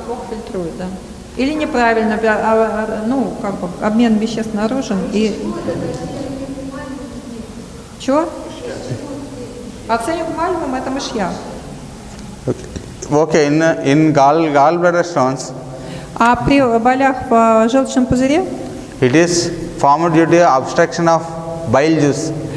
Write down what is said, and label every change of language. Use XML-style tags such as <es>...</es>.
<ru>Фильтрует, да. Или неправильно, ну, как бы, обмен веществ нарушен и... Чего? Арсеникум альбум – это мышьяк.</ru> <en>Okay, in gallbladder stones,</en> <ru>а при болях в желчном пузыре?</ru> <en>It is formed due to obstruction of bile juice.</en>